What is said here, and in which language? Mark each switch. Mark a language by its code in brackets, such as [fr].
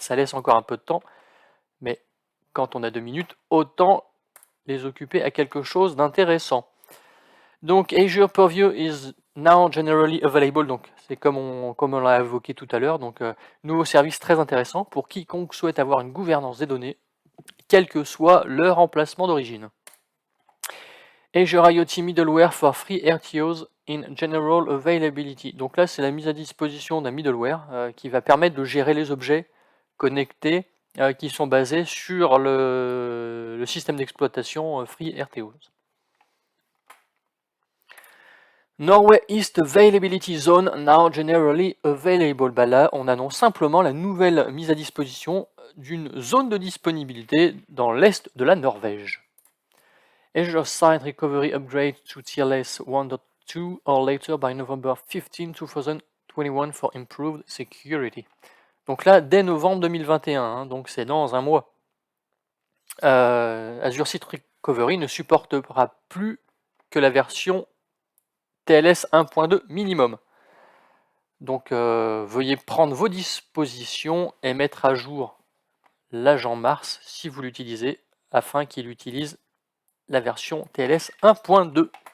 [fr] Ça laisse encore un peu de temps, mais quand on a 2 minutes, autant les occuper à quelque chose d'intéressant. Donc [en] Azure Purview is now generally available, [fr] donc c'est comme on l'a évoqué tout à l'heure, donc nouveau service très intéressant pour quiconque souhaite avoir une gouvernance des données, quel que soit leur emplacement d'origine. [en] Azure IoT Middleware for Free RTOs in General Availability. [fr] Donc là, c'est la mise à disposition d'un middleware qui va permettre de gérer les objets connectés qui sont basés sur le système d'exploitation Free RTOs. [en] Norway East Availability Zone now generally available. [fr] Bah là, on annonce simplement la nouvelle mise à disposition d'une zone de disponibilité dans l'est de la Norvège. [en] Azure Site Recovery Upgrade to TLS 1.2 or later by November 15, 2021 for improved security. [fr] Donc là, dès novembre 2021, hein, donc c'est dans un mois. Azure Site Recovery ne supportera plus que la version TLS 1.2 minimum. Donc veuillez prendre vos dispositions et mettre à jour l'agent Mars si vous l'utilisez afin qu'il utilise la version TLS 1.2.